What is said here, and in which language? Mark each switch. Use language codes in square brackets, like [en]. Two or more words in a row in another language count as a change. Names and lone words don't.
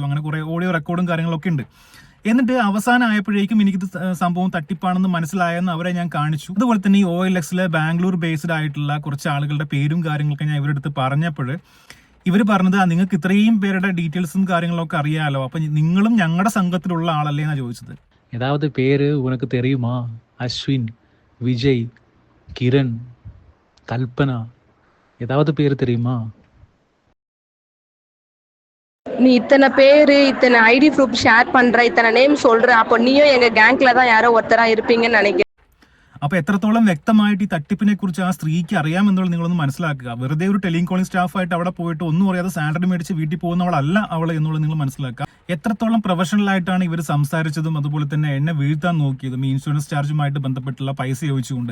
[ml] അങ്ങനെ കുറേ ഓഡിയോ റെക്കോർഡും കാര്യങ്ങളൊക്കെ ഉണ്ട്. എന്നിട്ട് അവസാനം ആയപ്പോഴേക്കും എനിക്കിത് സംഭവം തട്ടിപ്പാണെന്ന് മനസ്സിലായെന്ന് അവരെ ഞാൻ കാണിച്ചു. അതുപോലെ തന്നെ ഈ OLXലെ ബാംഗ്ലൂർ ബേസ്ഡ് ആയിട്ടുള്ള കുറച്ച് ആളുകളുടെ പേരും കാര്യങ്ങളൊക്കെ ഞാൻ ഇവരുടെ അടുത്ത് പറഞ്ഞപ്പോൾ ഇവർ പറഞ്ഞത് നിങ്ങൾക്ക് ഇത്രയും പേരുടെ ഡീറ്റെയിൽസും കാര്യങ്ങളൊക്കെ അറിയാലോ, അപ്പം നിങ്ങളും ഞങ്ങളുടെ സംഘത്തിലുള്ള ആളല്ലേ എന്നാണ് ചോദിച്ചത്. [ta] ஏதாவது பேர் உனக்கு தெரியுமா? அஸ்வின், விஜய், கிரண், கல்பனா, ஏதாவது பேர் தெரியுமா? நீ இத்தனை பேரு இத்தனை [en] ID proof [ta] ஷேர் பண்ற, இத்தனை நேம் சொல்ற, அப்போ நீயும் எங்க கேங்க்ல தான் யாரோ ஒருத்தரா இருப்பீங்கன்னு நினைக்கிறேன். [ml] അപ്പോൾ എത്രത്തോളം വ്യക്തമായിട്ട് ഈ തട്ടിപ്പിനെ കുറിച്ച് ആ സ്ത്രീക്ക് അറിയാമെന്നുള്ളത് നിങ്ങളൊന്ന് മനസ്സിലാക്കുക. വെറുതെ ഒരു ടെലികോളിംഗ് സ്റ്റാഫായിട്ട് അവിടെ പോയിട്ട് ഒന്നും അറിയാതെ സാലറി മേടിച്ച് വീട്ടിൽ പോകുന്നവളല്ല അവൾ എന്നുള്ളത് നിങ്ങൾ മനസ്സിലാക്കുക. എത്രത്തോളം പ്രൊഫഷണൽ ആയിട്ടാണ് ഇവർ സംസാരിച്ചതും അതുപോലെ തന്നെ എന്നെ വീഴ്ത്താൻ നോക്കിയതും ഈ ഇൻഷുറൻസ് ചാർജുമായിട്ട് ബന്ധപ്പെട്ടുള്ള പൈസ ചോദിച്ചുകൊണ്ട്.